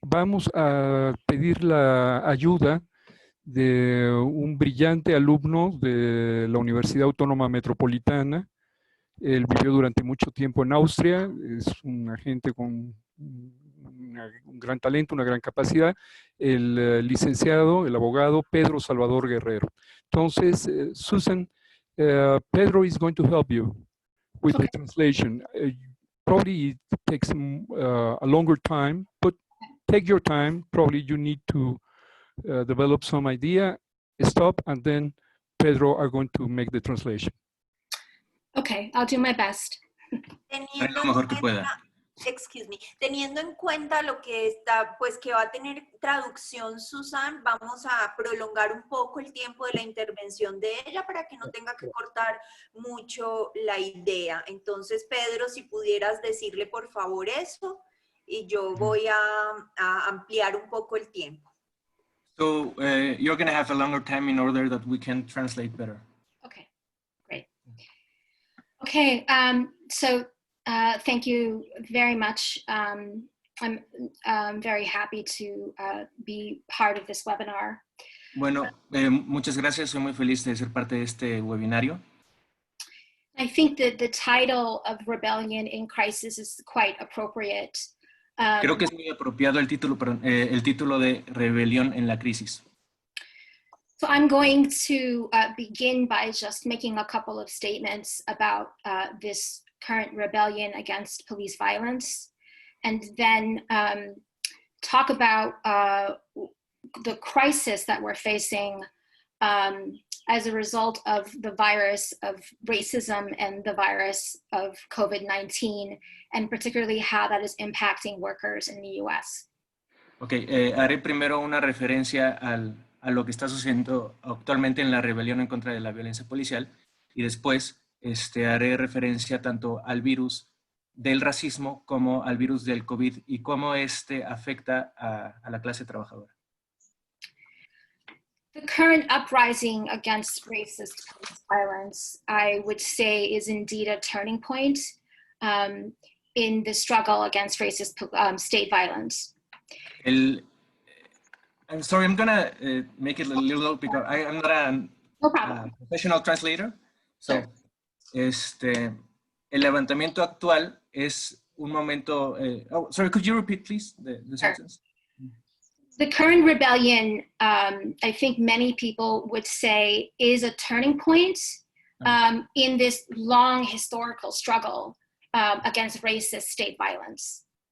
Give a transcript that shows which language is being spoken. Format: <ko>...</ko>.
<es>Vamos a pedir la ayuda de un brillante alumno de la Universidad Autónoma Metropolitana. Él vivió durante mucho tiempo en Austria, es un agente con un gran talento, una gran capacidad, el licenciado, el abogado Pedro Salvador Guerrero.</es> <en>Entonces, Susan, Pedro is going to help you with the translation. Probably it takes a longer time, but take your time. Probably you need to develop some idea, stop, and then Pedro are going to make the translation. Okay, I'll do my best.</en> <es>Teniendo Lo mejor que pueda. Teniendo en cuenta lo que está, pues que va a tener traducción Susan, vamos a prolongar un poco el tiempo de la intervención de ella para que no tenga que cortar mucho la idea. Entonces, Pedro, si pudieras decirle por favor eso, y yo voy a ampliar un poco el tiempo.</es> <en>So you're going to have a longer time in order that we can translate better. Okay, great. Okay, so thank you very much. I'm very happy to be part of this webinar.</en> <es>Bueno, muchas gracias. Soy muy feliz de ser parte de este webinario.</es> <en>I think that the title of Rebellion in Crisis is quite appropriate.</en> <es>Creo que es muy apropiado el título de Rebelión en la Crisis.</es> <en>So I'm going to begin by just making a couple of statements about this current rebellion against police violence, and then talk about the crisis that we're facing as a result of the virus of racism and the virus of COVID-19, and particularly how that is impacting workers in the US.</en> <es>Ok, haré primero una referencia a lo que está sucediendo actualmente en la rebelión en contra de la violencia policial, y después haré referencia tanto al virus del racismo como al virus del COVID y cómo afecta a la clase trabajadora.</es> <en>The current uprising against racist police violence, I would say, is indeed a turning point in the struggle against racist state violence. I'm sorry, I'm gonna make it a little because I'm not a professional translator.</en> <es>So, el levantamiento actual es un momento.</es> <en>Oh, sorry, could you repeat, please, the sentence? The current rebellion, I think many people would say, is a turning point in this long historical struggle against racist state violence.</en>